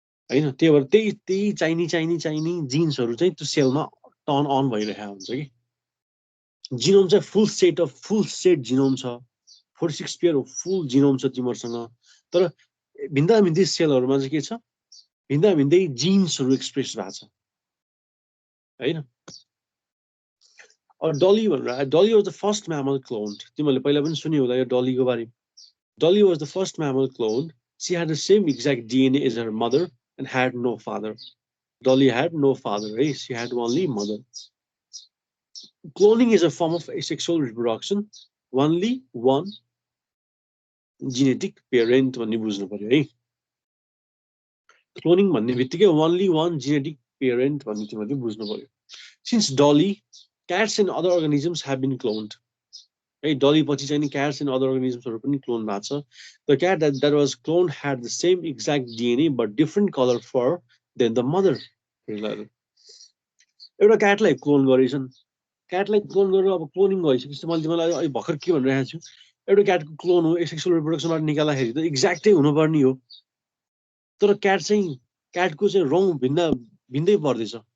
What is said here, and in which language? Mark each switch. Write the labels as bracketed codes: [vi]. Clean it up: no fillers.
[ne] हैन त्यही भएर त्यही चाहिने जिन्सहरु चाहिँ त्यो सेलमा टर्न अन भइरहेको हुन्छ कि जिनोम चाहिँ फुल सेट जिनोम छ 46 पेयर अफ फुल जिनोम छ तिमीहरुसँग तर भिन्दै सेलहरुमा चाहिँ के छ भिन्दै जिन्सहरु एक्सप्रेस भएको छ हैन [en] Dolly was the first mammal cloned. [ne] तिमीले पहिला पनि सुन्यो होला यो डलीको बारे [en] Dolly was the first mammal cloned. She had the same exact DNA as her mother and had no father. Dolly had no father, right? She had only mother. Cloning is a form of asexual reproduction. Only one genetic parent [ne] भन्ने बुझ्नु पर्यो है [en] Cloning [ne] भन्ने बित्तिकै [en] only one genetic parent [ne] भन्ने तिमीले बुझ्नु पर्यो [en] Since Dolly cats and other organisms have been cloned. [ne] Hey, Dolly पछि चाहिँ [en] cats and other organisms [ne] हरु पनि क्लोन भएको छ. [en] The cat that was cloned had the same exact DNA but different color fur than the mother. [ne] एउटा क्याटलाई clone गरेछन्. क्याटलाई clone गरेर अब क्लोनिङ गरिसकेपछि मैले तिमीलाई अहिले भर्खर के भनिरहेको छु. एउटा क्याटको क्लोन हो एसेक्सुअल रिप्रोडक्सनबाट निकाल्दाखेरि त एक्ज्याक्टै हुनुपर्ने हो. तर क्याटको चाहिँ रङ भिन्दै पर्दैछ.